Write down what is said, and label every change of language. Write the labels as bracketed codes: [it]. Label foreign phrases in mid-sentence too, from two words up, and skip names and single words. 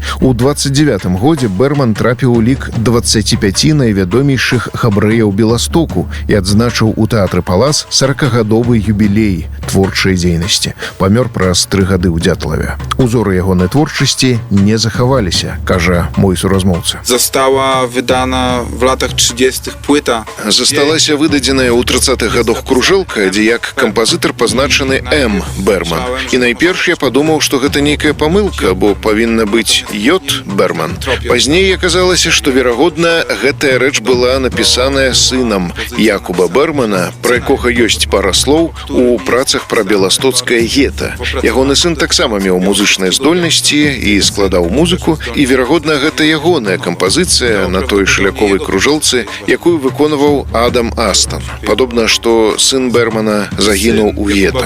[be] У 29 годзе Берман трапіў у лік 25 найвядомейшых габрэяў Беластоку і адзначыў у тэатры Палас 40-гадовы юбілей творчай дзейнасці. Памёр праз 3 гады ў Дятлаве. Узоры ягонай творчасці не захаваліся, кажа мой суразмоўца. [pl] Została wydana w latach 30. płyta. [be] Засталася выдадзеная ў 30-х гадах кружэлка, дзе як кампазітар пазначаны М. Берман. І найперш я падумаў, што гэта нейкая памылка, бо павінна быць J. Берман. Пазней аказалася, што, верагодна, гэтая рэч была напісаная сынам Якуба Бермана, пра якога ёсць пара слоў у працах пра беластоцкае гета. Ягоны сын таксама меў музычныя здольнасці і складаў музыку, і, верагодна, гэта ягоная кампазіцыя на той шляковай кружэлцы, якую выконваў Адам Астон. Падобна, што сын Бермана загінуў у гета.